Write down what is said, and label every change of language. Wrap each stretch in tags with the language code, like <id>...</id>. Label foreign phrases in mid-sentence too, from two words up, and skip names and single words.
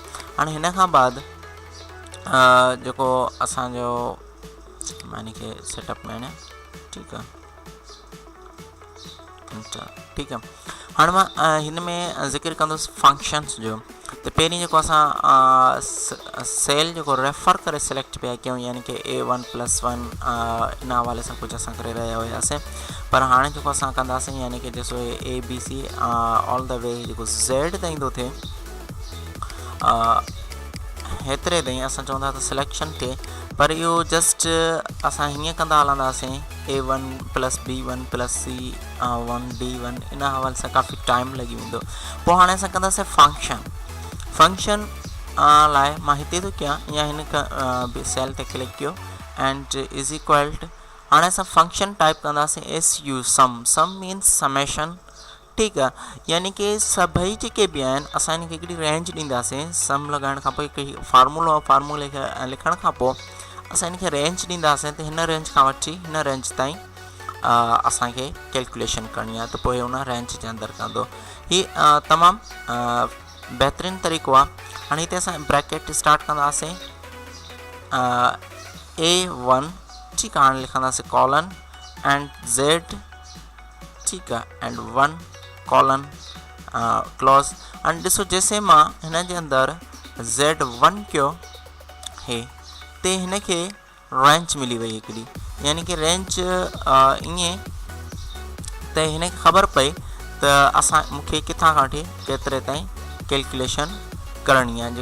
<sd>हाणे हिन खां बाद जेको असांजो मानी खे सेटअप में न, ठीकु आहे, ठीकु आहे। हाणे मां हिन में ज़िक्र कंदुसि फंक्शन्स जो। त पहिरीं जेको असां सेल जेको रेफर करे सिलेक्ट पिया कयूं, यानी कि A1+1 इन हवाले सां कुझु असां करे रहिया हुआसीं। पर हाणे जेको असां कंदासीं, यानी कि ॾिसो ABC</sd> <en>all the way</en> <sd>जेको Z ताईं थो थिए, हेतिरे ताईं असां चवंदा त सिलेक्शन थिए। पर इहो जस्ट असां हीअं कंदा हलंदासीं A1+B1+C1 D1 इन हवाले सां काफ़ी टाइम लॻी वेंदो। पोइ हाणे असां कंदासीं फंक्शन लाइ मां हिते थो कयां, या हिन सेल ते क्लिक कयो</sd> <en>and is equal to,</en> <sd>हाणे असां फंक्शन टाइप कंदासीं SU</sd> <en>sum means summation.</en> <sd>ठीकु आहे, यानी कि सभई जेके बि आहिनि असां हिनखे हिकिड़ी रेंज ॾींदासीं। सम लॻाइण खां पोइ हिकु फार्मूले खे लिखण खां पोइ असां हिनखे रेंज ॾींदासीं, त हिन रेंज खां वठी हिन रेंज ताईं असांखे कैलकुलेशन करणी आहे, त पोइ हुन रेंज जे अंदरि कंदो। हीअ तमामु बहितरीनु तरीक़ो आहे। हाणे हिते असां</sd> <en>bracket start</en> <sd>कंदासीं A1, ठीकु आहे। हाणे लिखंदासीं</sd> <en>colon and</en> <sd>Z, ठीकु आहे,</sd> <en>and 1 colon close.</en> <sd>एंड ॾिसो जैसे मां हिन जे अंदरि Z1 कयो हे, ते हिन खे रेंज मिली वई हिकिड़ी, यानी कि रेंज ईअं त हिन खे ख़बर पई त मूंखे किथां खां वठी केतिरे ताईं कैलकुलेशन करणी आहे।</sd>